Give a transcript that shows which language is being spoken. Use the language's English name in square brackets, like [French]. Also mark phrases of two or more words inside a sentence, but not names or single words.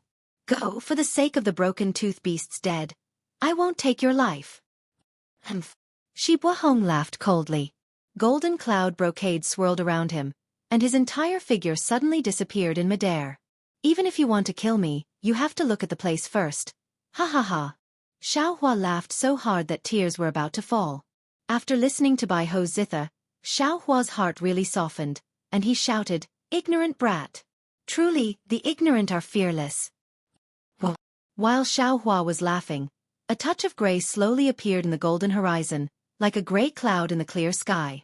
[English] Go, for the sake of the Broken Tooth Beast's dead. I won't take your life. Shi Buohong laughed coldly. Golden cloud brocade swirled around him, and his entire figure suddenly disappeared in midair. Even if you want to kill me, you have to look at the place first. Ha ha ha. Xiaohua laughed so hard that tears were about to fall. After listening to Bai Ho's zither, Xiaohua's heart really softened, and he shouted, Ignorant brat. Truly, the ignorant are fearless. Whoa. While Xiaohua was laughing, a touch of gray slowly appeared in the golden horizon, like a gray cloud in the clear sky.